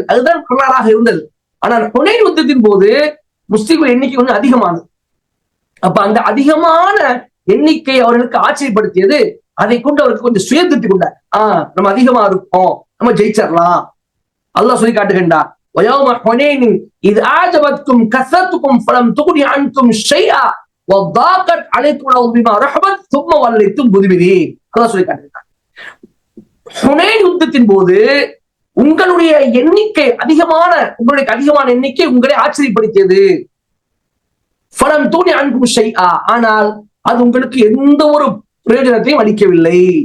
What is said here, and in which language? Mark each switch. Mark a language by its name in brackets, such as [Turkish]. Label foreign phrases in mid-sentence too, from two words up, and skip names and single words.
[Tamil] அதுதான் வரலாறாக இருந்தது. ஆனால் ஹுனைன் யுத்தத்தின் போது முஸ்லிம்கள் எண்ணிக்கை கொஞ்சம் அதிகமானது. அப்ப அந்த அதிகமான எண்ணிக்கை அவர்களுக்கு ஆச்சரியப்படுத்தியது. அதை கொண்டு அவருக்கு கொஞ்சம் சுய திருப்தி கொண்டார். நம்ம அதிகமா இருக்கோம், நம்ம ஜெயிச்சிடலாம். அல்லாஹ் சொல்லி காட்டுகின்றார், [Arabic] وَيَوْمَ حُنَيْنٍ إِذْ أَعْجَبَتْكُمْ كَثْرَتُكُمْ فَلَمْ تُغْنِ عَنْكُمْ شَيْئًا وَضَاقَتْ عَلَيْكُمُ الْأَرْضُ بِمَا رَحُبَتْ ثُمَّ وَلَّيْتُمْ مُدْبِرِينَ. [Tamil] அல்லாஹ் சொல்லி காட்டுகின்றார், ஹுனைன் யுத்தத்தின் போது உங்களுடைய எண்ணிக்கை அதிகமான எண்ணிக்கை உங்களை ஆச்சரியப்படுத்தியது. [Arabic] فلم تغن عنكم شيئا, [Tamil] ஆனால் அது உங்களுக்கு எந்த ஒரு பிரயோஜனத்தையும் அளிக்கவில்லை.